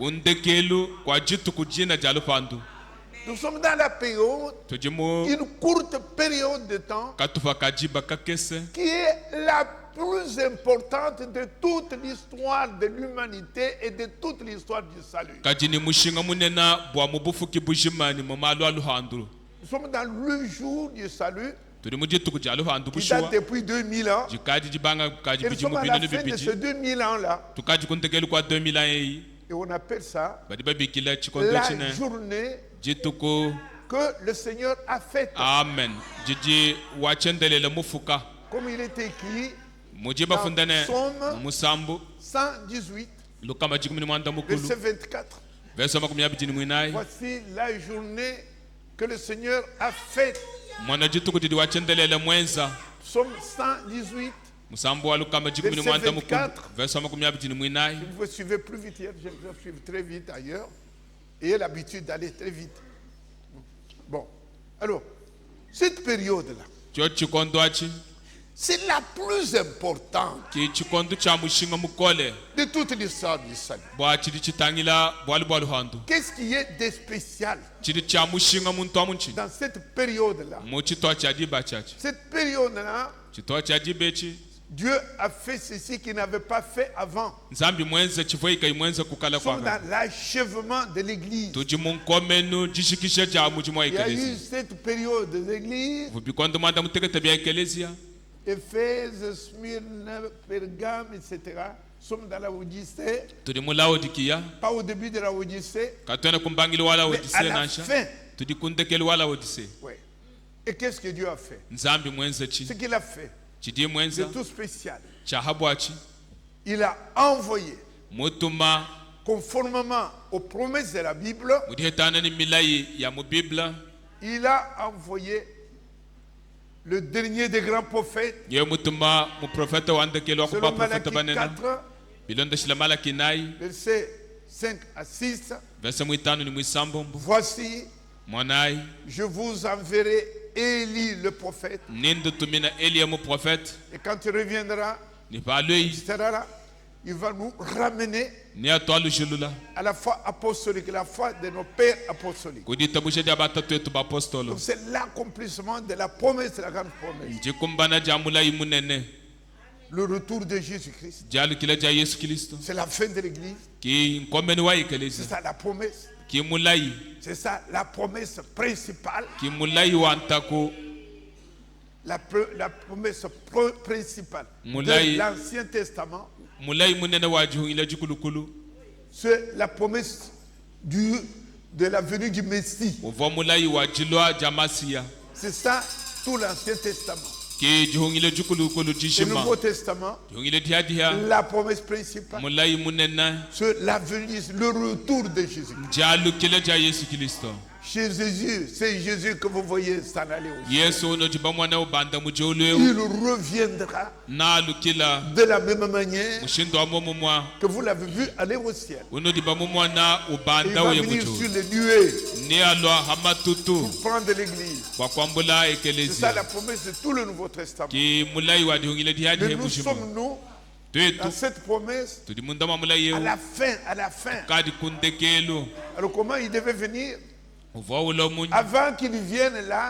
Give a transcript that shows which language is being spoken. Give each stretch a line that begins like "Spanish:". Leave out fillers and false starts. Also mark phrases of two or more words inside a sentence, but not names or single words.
French: Nous sommes dans la période, une courte période de temps, qui est la plus importante de toute l'histoire de l'humanité et de toute l'histoire du salut.
Lunda: kadi ni mushinga munena bwa mubufuki bujimani mu malu aluhandulu
French: Nous sommes dans le jour du salut
Lunda: turi mu gituku ja aluhandu
French: qui date
Lunda: bushuwa
French: depuis 2000 ans.
Lunda: jikadi jibanga kadi
French: Et nous sommes
Lunda: bijimu
French: à la
Lunda: binene
French: fin de ce
Lunda: bibiji
French: 2000 ans-là.
Lunda: tukaji kuntegelu kwa 2000 ans yi
French: Et on appelle ça
Lunda: badi babikila chikondo
French: la
Lunda: chine
French: journée
Lunda: jituku
French: que le Seigneur a faite.
Lunda: amen jiji wachendelele mufuka
French: Comme il est écrit
Lunda: mujiba
French: dans
Lunda: fundane
French: Psaume
Lunda: musambu
French: 118,
Lunda: lukama jikumi mwanda mukulu
French: verset 24.
Lunda: verso makumi abijini mwinai
French: Voici la journée que le Seigneur a faite.
Lunda: mwana jituku didi wachendelele mwenza
French: Psaume 118.
Lunda: musambu wa lukama jikumi
French: Verset
Lunda: mwanda mukulu
French: 24.
Lunda: verso makumi abijini mwinai
French: Si vous suivez plus vite hier, je vais suivre très vite ailleurs. Ayez l'habitude d'aller très vite. Bon. Alors, cette période-là,
Lunda: cho chikondo achi
French: c'est la plus importante
Lunda: ki chikondo cha mushinga mukole
French: de toute l'histoire du salut.
Lunda: bwa chidi chitangila bwali bwa luhandu
French: Qu'est-ce qui est de spécial
Lunda: chidi cha mushinga muntu wa munchi
French: dans cette période-là?
Lunda: mu chitwa cha diba chachi
French: Cette période-là,
Lunda: chitwa cha dibechi
French: Dieu a fait ceci qu'il n'avait pas fait avant.
Lunda: nzambi mwenze chivoika imwenze kukala
French: Nous sommes
Lunda: kwa
French: dans l'achèvement de l'Église.
Lunda: tuji munkomenu jishikishe cha mujimwa
French: Il y a eu
Lunda: ekelezia
French: cette période de l'Église,
Lunda: vubikondo mwanda mutekete bya ekelezia
French: Éphèse, Smyrne, Pergame, etc. Nous sommes dans la Odyssée,
Lunda: turi mu laodikia
French: pas au début de la Odyssée,
Lunda: katwena kumbangili wala
French: mais à
Lunda: odise
French: la
Lunda: nasha
French: fin.
Lunda: turi kundekeli wala odise
French: Ouais. Et qu'est-ce que Dieu a fait?
Lunda: nzambi mwenze chi
French: Ce qu'il a fait,
Lunda: chidi
French: c'est
Lunda: mwenza
French: tout spécial.
Lunda: cha habwachi
French: Il a envoyé,
Lunda: mutuma
French: conformément aux promesses de la Bible,
Lunda: mudihetana ni milai ya mu bibla
French: il a envoyé le dernier des grands prophètes,
Lunda: ye mutuma mu profeta wandekeli wa kuba
French: selon
Lunda: profeta
French: Malachie
Lunda: banena
French: 4,
Lunda: bilonda shila malaki nai
French: versets 5 à 6.
Lunda: verse mwitano ni mwisambombo
French: Voici,
Lunda: mwanai
French: je vous enverrai Élie le prophète,
Lunda: nindu tumina Elia mu profeta
French: et quand il reviendra,
Lunda: ni
French: il
Lunda: paloi
French: sera là, il va nous ramener
Lunda: ni atwalu shulula
French: à la foi apostolique, la foi de nos pères apostoliques.
Lunda: kudita bushedi abatatu yetu bapostolo
French: Donc c'est l'accomplissement de la promesse, de la grande promesse.
Lunda: njikumbana ja mulai munene
French: Le retour de Jésus-Christ.
Lunda: jalu kila ja Yesu Kristo
French: C'est la fin de l'Église.
Lunda: ki nkomeni wa
French: C'est
Lunda: ekelezia
French: ça la promesse.
Lunda: ki mulai
French: C'est ça la promesse principale.
Lunda: ki mulai wa ntaku
French: La promesse principale Moulay. de l'Ancien Testament.
Lunda: mulai munene wa jihungile jikulukulu
French: C'est la promesse de la venue du Messie.
Lunda: uvo mulai wa jilwa jamasiya
French: C'est ça tout l'Ancien Testament.
Lunda: ki jihungile jikulukulu
French: Le
Lunda: jishima
French: Nouveau Testament,
Lunda: jihungile diadiha
French: la promesse principale,
Lunda: mulai munene
French: c'est la venue, le retour de Jésus.
Lunda: jalu kila ja Yesu Kristo
French: Chez Jésus, c'est Jésus que vous voyez s'en aller aussi.
Lunda: Yesu uno jibamwana ubanda mujolweu
French: Il reviendra
Lunda: nalu kila
French: de la même manière
Lunda: mushindo wa momumwa
French: que vous l'avez vu aller au ciel.
Lunda: uno dibamumwana
French: Il
Lunda: ubanda
French: va
Lunda: uye
French: venir
Lunda: mujo
French: sur les nuées
Lunda: ni alwa hamatutu
French: pour prendre l'église.
Lunda: kwa kwambula
French: C'est ça
Lunda: ekelezia
French: la promesse de tout le Nouveau Testament.
Lunda: ki mulai wa dihungile diadi
French: Mais
Lunda: he
French: nous
Lunda: mushima
French: sommes, nous,
Lunda: twetu
French: dans cette promesse,
Lunda: tudi mundama mulai
French: à
Lunda: yeu
French: la fin, à la fin.
Lunda: kadi kundekelu
French: Alors comment il devait venir?
Lunda: uvo ulo munyu
French: Avant qu'il vienne là,